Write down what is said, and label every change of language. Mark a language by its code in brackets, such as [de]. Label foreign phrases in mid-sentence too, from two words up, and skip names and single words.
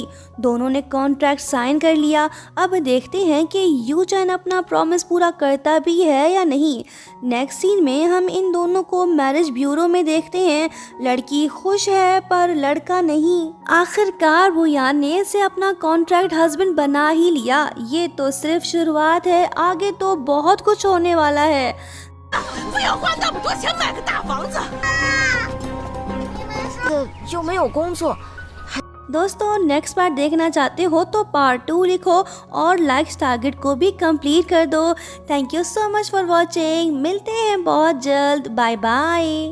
[hi] दोनों ने [en] contract sign [hi] कर लिया। अब देखते हैं कि यू चैन अपना प्रॉमिस पूरा करता भी है या नहीं। [en] next scene [hi] में हम इन दोनों को [en] marriage bureau [hi] में देखते हैं। लड़की खुश है पर लड़का नहीं। आखिरकार बुयान ने इसे अपना [en] contract husband [hi] बना ही लिया। ये तो सिर्फ शुरुआत है, आगे तो बहुत कुछ होने वाला है। [zh] 不要花那么多钱买个大房子。又没有工作。 [hi] दोस्तों, [en] next part [hi] देखना चाहते हो तो पार्ट 2 लिखो और [en] likes target [hi] को भी कंप्लीट कर दो। [en] Thank you so much for watching. [hi] मिलते हैं बहुत जल्द। [en] Bye bye.